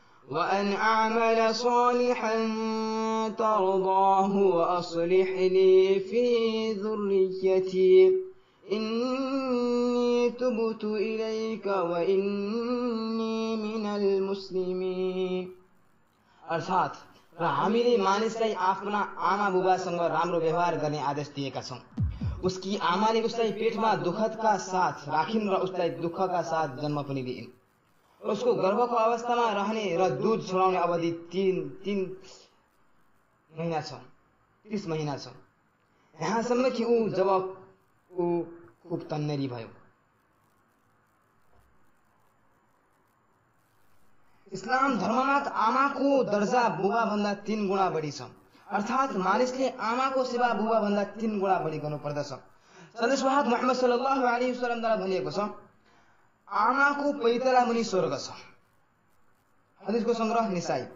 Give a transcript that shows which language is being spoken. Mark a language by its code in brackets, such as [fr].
[ar] وأن أعمل صالحا ترضاه وأصلح لي في ذريتي إني تبت إليك وإني من المسلمين। [ne] अर्थात र हामीले मानिसलाई आफ्ना आमा बुबासँग राम्रो व्यवहार गर्ने आदेश दिएका छौं। उसकी आमाले उसलाई पेटमा दुखका साथ राखिन् र उसलाई दुखका साथ जन्म पनि दिइन्। उसको गर्भको अवस्थामा रहने र दूध छोडाउने अवधि 30 महिना छ। यहाँसम्म कि जब ऊ खूब तन्नेरी भयो। इस्लाम धर्ममा आमाको दर्जा बुबा भन्दा 3 गुणा बढी छ। अर्थात मानिसले आमाको सेवा बुबा भन्दा 3 गुणा बढी गर्नु पर्दछ। सन्देशवाहक मुहम्मद सल्लल्लाहु अलैहि वसल्लमद्वारा भनिएको छ, आमाको पैताला मुनि स्वर्ग छ। हदीसको संग्रह निसाई।